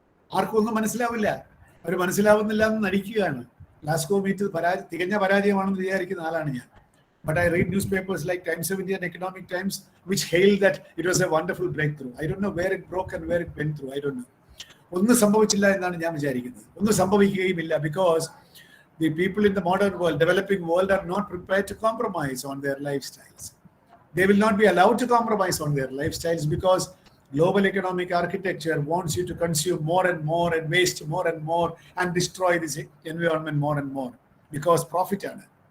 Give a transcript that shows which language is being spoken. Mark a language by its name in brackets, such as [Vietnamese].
[Malayalam] ആർക്കും ഒന്നും മനസ്സിലാവില്ല, അവർ മനസ്സിലാവുന്നില്ല എന്ന് നടിക്കുകയാണ്. ഗ്ലാസ്ഗോ മീറ്റ് തികഞ്ഞ പരാജയമാണെന്ന് വിചാരിക്കുന്ന ആളാണ് ഞാൻ. [English] But I read newspapers like Times of India and Economic Times which hailed that it was a wonderful breakthrough. I don't know where it broke and where it went through. I don't know. [Malayalam] ഒന്നും സംഭവിച്ചില്ല എന്നാണ് ഞാൻ വിചാരിക്കുന്നത്. ഒന്നും സംഭവിക്കുകയുമില്ല. [English] Because the people in the modern world, developing world, are not prepared to compromise on their lifestyles. They will not be allowed to compromise on their lifestyles because global economic architecture wants you to consume more and more and waste more and more and destroy this environment more and more because profit ആണ്.